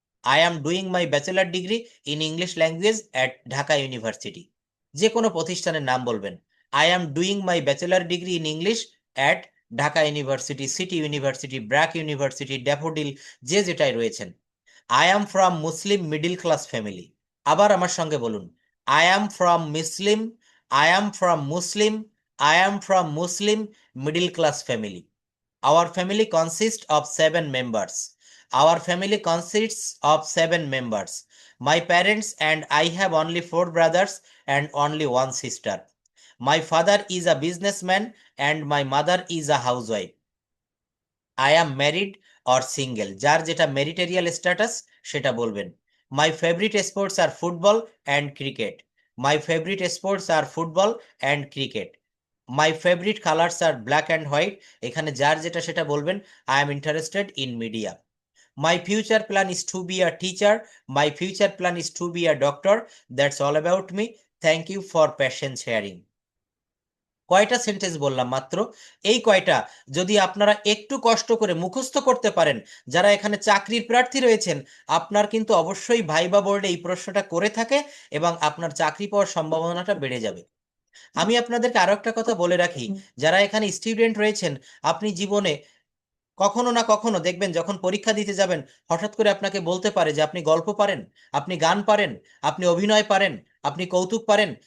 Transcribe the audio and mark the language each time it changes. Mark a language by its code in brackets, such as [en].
[en] I am doing my bachelor degree in English language at Dhaka University. [bn] যে কোনো প্রতিষ্ঠানের নাম বলবেন। [en] I am doing my bachelor degree in English at Dhaka University, City University, BRAC University, Daffodil, [bn] যে যেটাই রয়েছেন। [en] I am from Muslim middle class family. [bn] আবার আমার সঙ্গে বলুন, [en] I am from Muslim, I am from Muslim, I am from Muslim middle class family. Our family consists of 7 members. Our family consists of 7 members. My parents and I have only 4 brothers and only 1 sister. My father is a businessman and my mother is a housewife. I am married or single. [bn] যার যেটা ম্যারিটারিয়াল status সেটা বলবেন। [en] My favorite sports are football and cricket. My favorite sports are football and cricket. My favorite colors are black and white. [bn] এখানে যার যেটা সেটা বলবেন। [en] I am interested in media. My future plan is to be a teacher. My future plan is to be a doctor. That's all about me. Thank you for patience hearing. [bn] কয়টা sentence বললাম মাত্র? এই কয়টা যদি আপনারা একটু কষ্ট করে মুখস্থ করতে পারেন, যারা এখানে চাকরির প্রার্থী রয়েছেন, আপনার কিন্তু অবশ্যই ভাইবা বোর্ডে এই প্রশ্নটা করে থাকে এবং আপনার চাকরি পাওয়ার সম্ভাবনাটা বেড়ে যাবে। আমি আপনাদেরকে আরো একটা কথা বলে রাখি, যারা এখানে স্টুডেন্ট রয়েছেন, আপনি জীবনে কখনো না কখনো দেখবেন যখন পরীক্ষা দিতে যাবেন, হঠাৎ করে আপনাকে বলতে পারে যে আপনি গল্প পারেন, আপনি গান পারেন, আপনি অভিনয় পারেন, আপনি কৌতুক পারেন।